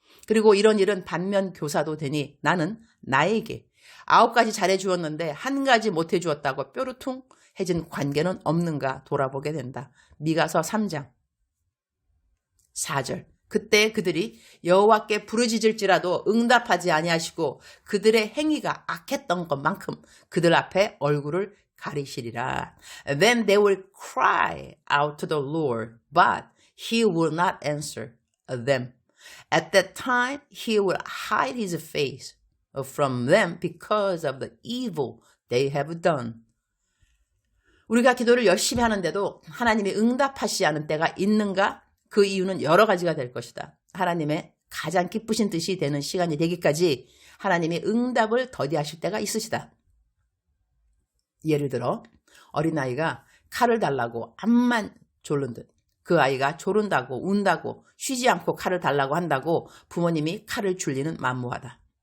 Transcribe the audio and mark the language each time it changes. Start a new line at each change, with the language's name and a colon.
Korean: 그리고 이런 일은 반면 교사도 되니 나는 나에게 9가지 잘해주었는데 1가지 못해주었다고 뾰루퉁해진 관계는 없는가 돌아보게 된다. 미가서 3장 4절 그때 그들이 여호와께 부르짖을지라도 응답하지 아니하시고 그들의 행위가 악했던 것만큼 그들 앞에 얼굴을 가리시리라.
English: Then they will cry out to the Lord, but he will not answer them. At that time he will hide his face from them because of the evil they have done.
Korean: 우리가 기도를 열심히 하는데도 하나님이 응답하시지 않은 때가 있는가? 그 이유는 여러 가지가 될 것이다. 하나님의 가장 기쁘신 뜻이 되는 시간이 되기까지 하나님이 응답을 더디하실 때가 있으시다. 예를 들어 어린아이가 칼을 달라고 암만 졸른 듯 그 아이가 조른다고 운다고 쉬지 않고 칼을 달라고 한다고 부모님이 칼을 줄 리는 만무하다.